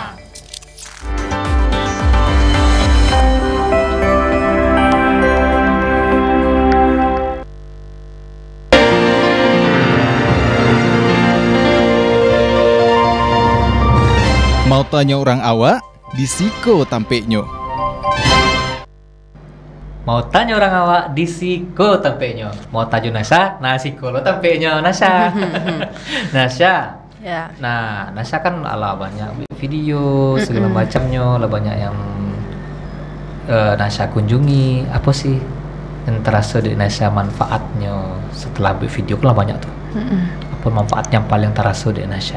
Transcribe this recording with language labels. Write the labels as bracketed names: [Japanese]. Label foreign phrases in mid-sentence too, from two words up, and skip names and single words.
[Minangkabau] Mau tanya orang awak, disiko tampeknya. Mau tanya orang awak, disiko tampeknya. Mau tanya Nasya, siko lo tampeknya Nasya. Nasya. Ya. Nah, Nasya kan ala banyak video segala macamnya, lah banyak yang Nasya kunjungi. [Indonesian] Apa sih yang terasa di Nasya manfaatnya setelah ambil video lah banyak tuh. Apa manfaat yang paling terasa di Nasya?